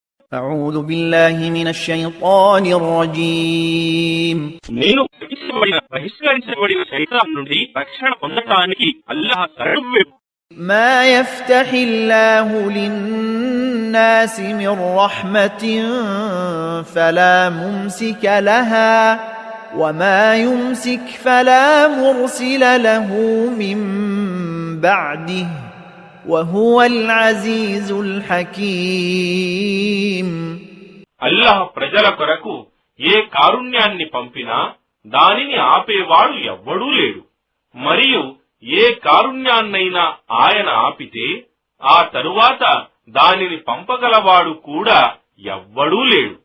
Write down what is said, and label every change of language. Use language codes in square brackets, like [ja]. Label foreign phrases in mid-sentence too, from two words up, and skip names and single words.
[ar] أعوذ بالله من الشيطان الرجيم [te] నేను బహిష్కరించబడిన శైతాన్ నుండి రక్షణ పొందటానికి అల్లాహ్ శరణు. [ar] ما يفتح الله للناس من رحمة فلا ممسك لها وما يمسك فلا مرسل له من بعده وهو العزيز الحكيم. [te] అల్లాహ్ ప్రజల కొరకు ఏ కారుణ్యాన్ని పంపినా దానిని ఆపేవాడు ఎవ్వడూ లేడు. మరియు ఏ కారుణ్యాన్నైనా ఆయన ఆపితే ఆ తరువాత దానిని పంపగలవాడు కూడా ఎవ్వడూ లేడు.